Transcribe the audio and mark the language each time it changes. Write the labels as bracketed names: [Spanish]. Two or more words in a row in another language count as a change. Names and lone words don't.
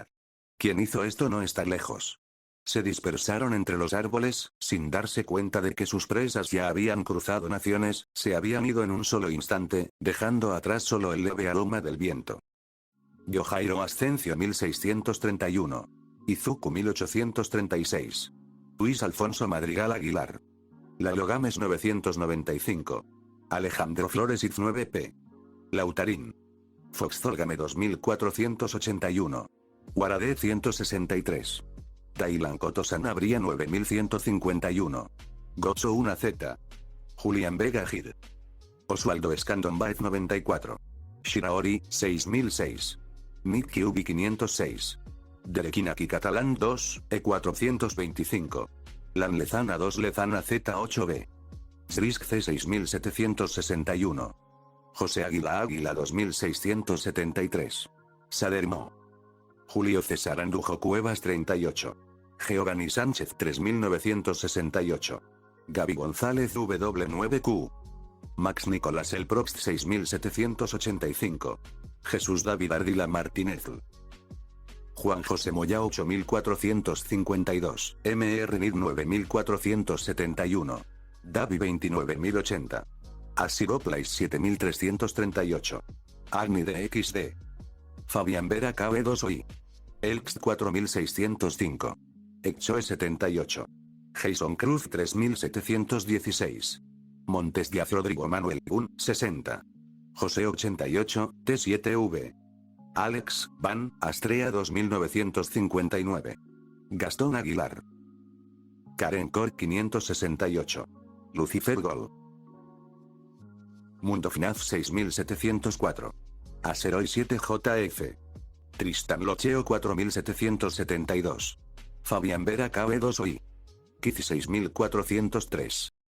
[Spanish] Quien hizo esto no está lejos. Se dispersaron entre los árboles, sin darse cuenta de que sus presas ya habían cruzado naciones, se habían ido en un solo instante, dejando atrás solo el leve aroma del viento. Yohairo Ascencio 1631. Izuku 1836. Luis Alfonso Madrigal Aguilar. Lalo Gámez 995. Alejandro Flores Iz 9p. Lautarín. Foxzolgame 2481. Guaradé 163. Tailan Koto Sanabria 9151. Gozo 1Z. Julián Vega Gid. Osvaldo Escandon Baez 94. Shiraori 6006. Nick Kyubi 506. Derekinaki Catalán 2, E425. Lan Lezana 2 Lezana Z8B. Zrisk C 6761. José Águila Águila 2673. Sadermo. Julio César Andujo Cuevas 38. Geogani Sánchez 3968. Gaby González W9Q. Max Nicolás El Proxt 6785. Jesús David Ardila Martínez. Juan José Moya 8452. MR NID 9471. Davi 29080. Asiroplais 7338. Agni DXD. Fabián Vera KB2OI. Elx 4605. Exoe 78. Jason Cruz 3716. Montes Díaz Rodrigo Manuel Gun 60. José 88, T7V. Alex, Van, Astrea 2959. Gastón Aguilar. Karen Cor 568. Lucifer Gol. Mundo FNAF 6704. Aseroy 7JF. Tristan Locheo 4772. Fabián Vera KB2OI. Kiz 6403.